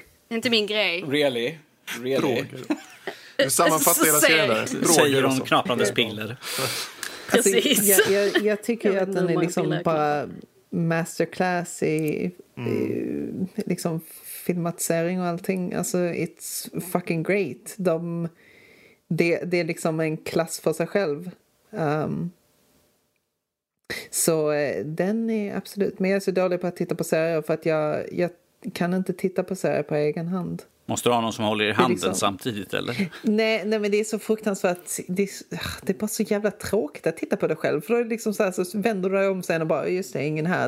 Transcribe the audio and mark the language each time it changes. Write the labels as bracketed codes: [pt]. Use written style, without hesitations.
[sv] Inte min grej. [en] Really. [sv] Droger. Du sammanfattar hela serien där. Säger hon knaprandes piller. Alltså, jag tycker jag att den är liksom bara masterclass i liksom filmatisering och allting. Alltså, [en] it's fucking great. [sv] Det är liksom en klass för sig själv. Så den är absolut... Men jag är så dålig på att titta på serier för att jag kan inte titta på serier på egen hand. Måste du ha någon som håller i handen liksom samtidigt, eller? Nej, men det är så fruktansvärt. Det är bara så jävla tråkigt att titta på det själv. För då är det liksom så här, så vänder du dig om sen och bara, just det, ingen här.